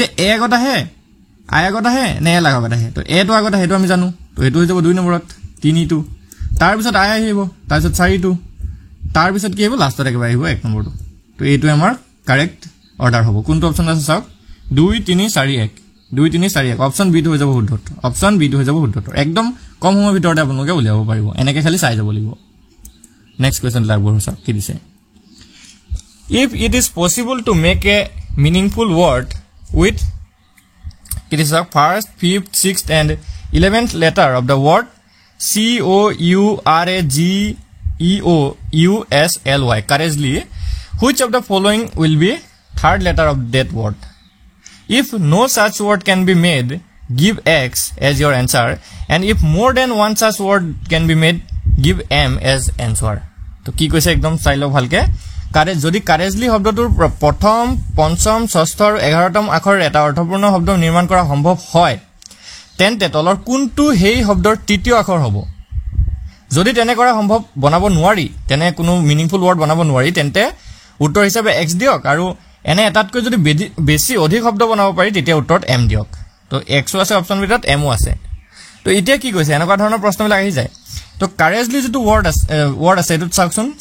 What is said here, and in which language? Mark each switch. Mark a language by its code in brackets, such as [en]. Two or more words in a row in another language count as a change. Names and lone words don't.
[as] এ আগত আহে আই আগত আহে নে এল আগত আহে তো এ টো আগত আহে তো আমি জানো তো এটো হৈ যাব 2 নম্বৰত 3 টো তাৰ পিছত আই আহিব তাৰ পিছত 4 টো তাৰ পিছত কি আহিব লাষ্টত একেবাৰে আহিব 1 নম্বৰটো তো এইটো আমাৰ [en] correct order [as] হ'ব কোনটো অপচন আছে চাওক 2 3 4 1 2 3 4 1 অপচন বি টো হৈ যাব শুদ্ধ উত্তৰ অপচন বি টো হৈ যাব শুদ্ধ উত্তৰ একদম কম সময়ৰ ভিতৰতে আপোনালোকে উলিয়াব পাৰিব এনেকে খালি চাই যাব লাগিব [en] next question [as] লাগব চাওক কি দিছে [en] if it is possible to make a meaningful word with it is the first fifth sixth and 11th letter of the word COURAGEOUSLY courageously which of the following will be third letter of that word if no such word can be made give X as your answer and if more than one such word can be made give M as answer [as] তো কি কৈছে একদম চাইলো ভালকৈ কারেজ যদি কারেজলি শব্দটোৰ প্ৰথম পঞ্চম ষষ্ঠ আৰু 11তম আখৰৰ এটা অৰ্থপূৰ্ণ শব্দ নিৰ্মাণ কৰা সম্ভৱ হয় তেন্তে তলৰ কোনটো হেই শব্দৰ তৃতীয় আখৰ হ'ব যদি তেনে কৰা সম্ভৱ বনাব নোৱাৰি তেনে কোনো [en] meaningful word [as] বনাব নোৱাৰি তেন্তে উত্তৰ হিচাপে x দিয়ক আৰু এনে এটাতকৈ যদি বেছি অধিক শব্দ বনাব পাৰি তেতিয়া উত্তৰত m দিয়ক তো x আছে অপচন বিটাত m আছে তো এতিয়া কি কৈছে এনেকুৱা ধৰণৰ প্ৰশ্নবিলাক আহি যায় তো কাৰেজলি যেটো ৱৰ্ড আছে এটো চাওকচোন